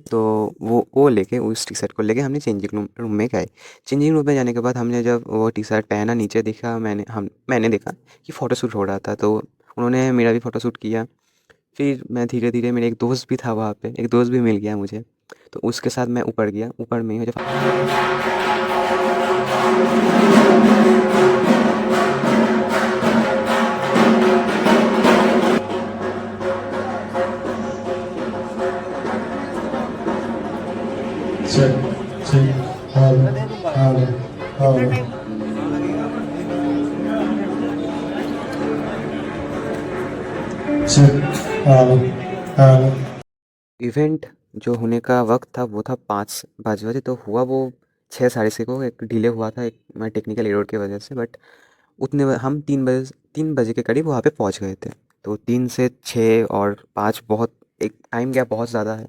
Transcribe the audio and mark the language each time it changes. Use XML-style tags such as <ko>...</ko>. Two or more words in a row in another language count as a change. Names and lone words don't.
<hi>तो वो लेके उस</hi> <en>T-shirt</en> <hi>को लेके हमने</hi> <en>changing room</en> <hi>में गए।</hi> <en>changing room</en> <hi>में जाने के बाद हमने जब वो</hi> <en>T-shirt</en> <hi>पहना, नीचे देखा मैंने देखा कि फ़ोटोशूट हो रहा था। तो उन्होंने मेरा भी फ़ोटोशूट किया। फिर मैं धीरे धीरे, मेरे एक दोस्त भी था वहाँ पे, एक दोस्त भी मिल गया मुझे। तो उसके साथ मैं ऊपर गया। ऊपर में मुझे</hi> <en>Check, check, hello, hello, hello. Check, hello, hello.</en> <hi>इवेंट जो होने का वक्त था वो था 5 बजे। तो हुआ वो 6 साढ़े 6 को। एक डिले हुआ था एक</hi> <en>technical error</en> <hi>की वजह से। बट हम 3 बजे के करीब वहाँ पे पहुँच गए थे। तो 3 से 6 और 5 बहुत एक</hi> <en>time gap</en> <hi>बहुत ज़्यादा है।</hi>